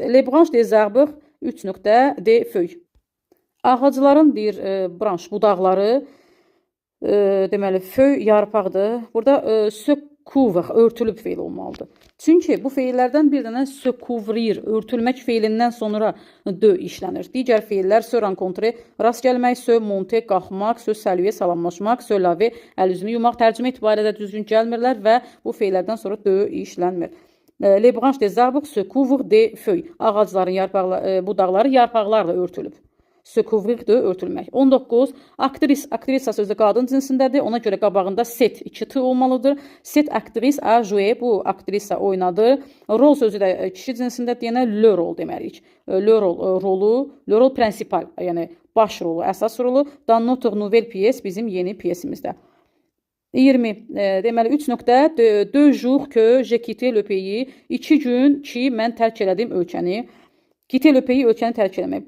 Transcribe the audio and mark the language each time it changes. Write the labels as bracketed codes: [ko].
[fr] Les branches des arbres, [az] 3 nöqtə, [fr] des feuilles. [az] Ağacların deyir, branş, budaqları, deməli, feuille yarpaqdır. Burada [fr] se couvre, [az] örtülüb feil olmalıdır. Çünki bu feillərdən bir dənə [fr] se couvrir, [az] örtülmək feilindən sonra de işlənir. Digər feillər [fr] se rencontrer, [az] rast gəlmək, [fr] se monter, [az] qalxmaq, [fr] se saluer, [az] salamlaşmaq, [fr] se laver, [az] əl üzünü yumaq, tərcümə etibarilə düzgün gəlmirlər və bu feillərdən sonra de işlənmir. [fr] Les branches des arbres se couvrent des feuilles. [az] Ağacların budaqları yarpaqlarla örtülüb. [fr] Se couvrir de [az] örtülmək. 19. Aktrisa sözü qadın cinsindədir. Ona görə qabağında set 2 olmalıdır. [fr] Set aktris a joué, [az] bu aktrisa oynadı. Rol sözü də kişi cinsindədir. Yəni [fr] le rol [az] deməliyik. [fr] Le rol prinsipal, [az] yəni baş rolu, əsas rolu. [fr] Dans notre nouvelle pièce, [az] bizim yeni piyesimizdə. [fr] 20. [az] Deməli 3 nöqtə, [fr] 2 jours que j'ai quitté le pays. [az] 2 gün ki mən tərk elədim ölkəni. [fr] Quitter le pays, [az] ölkəni tərk eləmək.